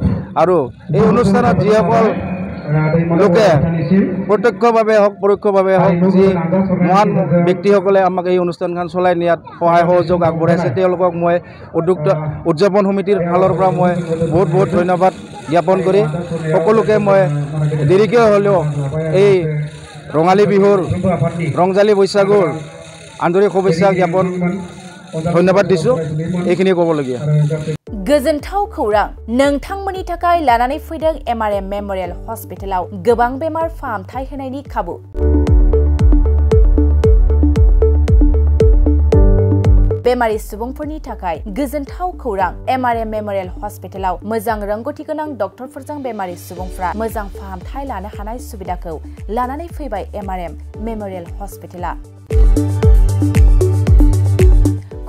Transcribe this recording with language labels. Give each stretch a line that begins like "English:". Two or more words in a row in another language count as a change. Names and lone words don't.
Assamese: আৰু এই অনুষ্ঠানত যিসকল লোকে প্ৰত্যক্ষভাৱে হওক পৰোক্ষভাৱে হওক যি মহান ব্যক্তিসকলে আমাক এই অনুষ্ঠানখন চলাই নিয়াত সহায় সহযোগ আগবঢ়াইছে, তেওঁলোকক মই উদযাপন সমিতিৰ ফালৰ পৰা মই বহুত বহুত ধন্যবাদ জ্ঞাপন কৰি সকলোকে মই দেৰিকৈ হ'লেও এই ৰঙালী বিহুৰ ৰংজালী বৈশাগুৰ আন্তৰিক শুভেচ্ছা জ্ঞাপন ধন্যবাদ দিছোঁ। এইখিনি ক'বলগীয়া।
Bodo: गोजोनथाव खौरां नोंथांमोननि थाखाय लानानै फैदों एमआरएम मेमोरियल हस्पिटालाव गोबां बेमार फाहामथाय होनायनि खाबु। बेमारि सुबुंफोरनि थाखाय गोजोनथाव खौरां एमआरएम मेमोरियल हस्पिटालाव मोजां रोंगौथि गोनां डक्टरफोरजों बेमारि सुबुंफोरा मोजां फाहामथाय लानो हानाय सुबिदाखौ लानानै फैबाय एमआरएम मेमोरियल हस्पिटाला।